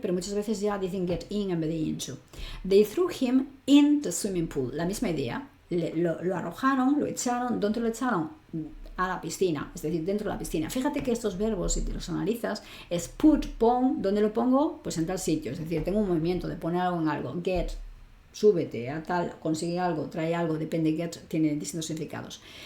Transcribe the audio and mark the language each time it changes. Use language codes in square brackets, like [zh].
[es] Pero muchas veces ya dicen [en] get in [es] en vez de into. [en] They threw him in the swimming pool. [es] La misma idea. Lo arrojaron, lo echaron. ¿Dónde lo echaron? A la piscina, es decir, dentro de la piscina. Fíjate que estos verbos, si te los analizas, es put, pon. ¿Dónde lo pongo? Pues en tal sitio. Es decir, tengo un movimiento de poner algo en algo. Get, súbete a tal, consigue algo, trae algo, depende, get tiene distintos significados.